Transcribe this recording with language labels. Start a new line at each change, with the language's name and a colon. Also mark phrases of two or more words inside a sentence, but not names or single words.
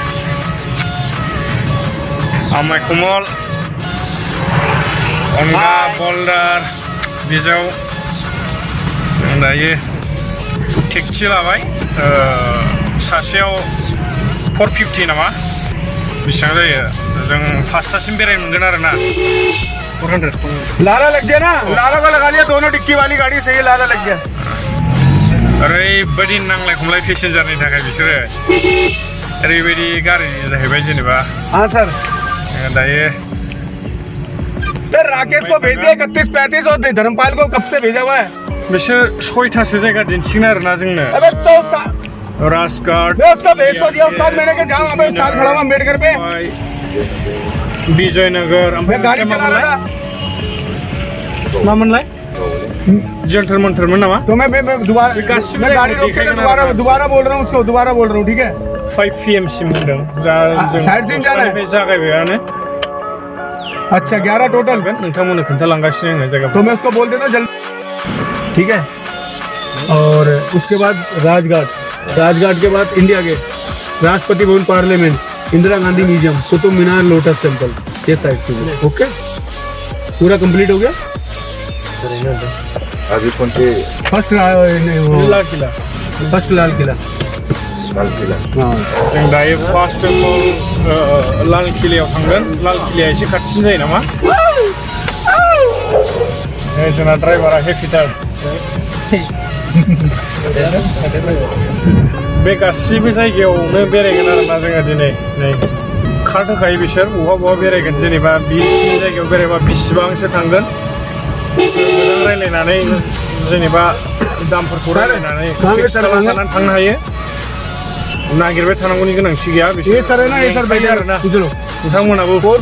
Bodo: आमाय कमल अनगा बल्दार बिजौ दायो टेक्सि लाबाय सासेयाव 450 नामा बेसेबां जायो जों 5टासिम बेरायनो मोनगोन आरोना 400
Hindi: लारा लग गया ना लारा को लगा लिया दोनों डिक्की वाली गाड़ी सही है लारा लग गया
Bodo: ओरैबायदि नांलाय खमलाय पेसेन्जारनि थाखाय बिसोरो ओरैबायदि गारि जाहैबाय जेनेबा
Hindi: हाँ सर
Bodo: दायो
Hindi: राकेश को भेज दिया 31-35 और धर्मपाल को कब से भेजा हुआ है
Bodo: बिसोर 6टासो जायगा दिन्थिगोन आरोना जोंनो
Hindi: अबे तो राजघाट उसका भेज तो दिया उस्ताद मैंने के जाऊं अबे उस्ताद खड़ा हुआ अम्बेडकर पे विजयनगर मैं गाड़ी चला रहा था
Bodo: मामोनलाय जंतर मंतरमोन नामा
Hindi: तो मैं दोबारा मैं गाड़ी रोक के दोबारा बोल रहा हूं उसको दोबारा बोल रहा हूं ठीक है
Bodo: 5 PM सिम होदों
Hindi: साइड सिम जाना है
Bodo: जागायबायानो
Hindi: अच्छा 11 टोटल
Bodo: नोंथांमोननो खोन्थालांगासिनो आङो जायगाखौ
Hindi: तो मैं उसको बोल देता जल्दी ठीक है और उसके बाद राजघाट के बाद इंडिया गेट राष्ट्रपति भवन पार्लियामेंट इंदिरा गांधी म्यूजियम कुतुब मीनार लोटस टेम्पल ये साइड से ओके पूरा कंप्लीट हो गया अभी कौन से फर्स्ट लाल किला लाल किला हाँ
Bodo: जों दायो
English: first of all
Bodo: लाल किलायाव थांगोन लाल किलाया एसे खाथिसिन जायो नामा जोंना ड्राइभारा हेपिटार बे गासिबो जायगायावनो बेरायगोन आरोना जोङो दिनै नै कार्ड होखायो बिसोर बहा बेरायगोन जेनेबा बे जायगायाव बेरायबा बेसेबांसो थांगोन मोजां रायलायनानै जेनेबा दामफोरखौ रायलायनानै फिक्स खालामनानै थांनो हायो नागिरबाय थानांगौनि गोनांथि गैया बिसोर आरोना नोंथांमोनाबो